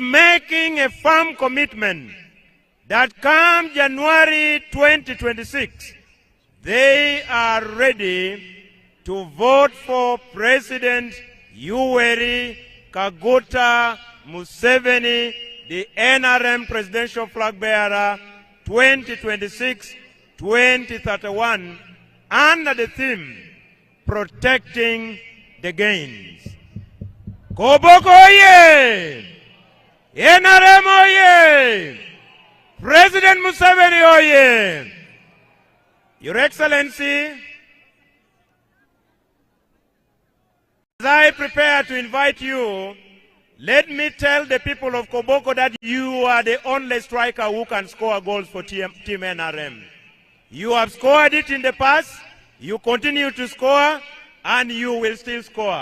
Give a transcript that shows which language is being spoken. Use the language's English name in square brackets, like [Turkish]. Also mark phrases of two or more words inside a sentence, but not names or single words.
[English] making a firm commitment that come January 2026, they are ready to vote for President Yoweri Kaguta Museveni, the NRM presidential flag bearer 2026-2031, under the theme, Protecting the Gains. Koboko oye! NRM oye! President Museveni oye! Your Excellency, as I prepare to invite you, let me tell the people of Koboko that you are the only striker who can score goals for Team NRM. You have scored it in the past, you continue to score, and you will still score.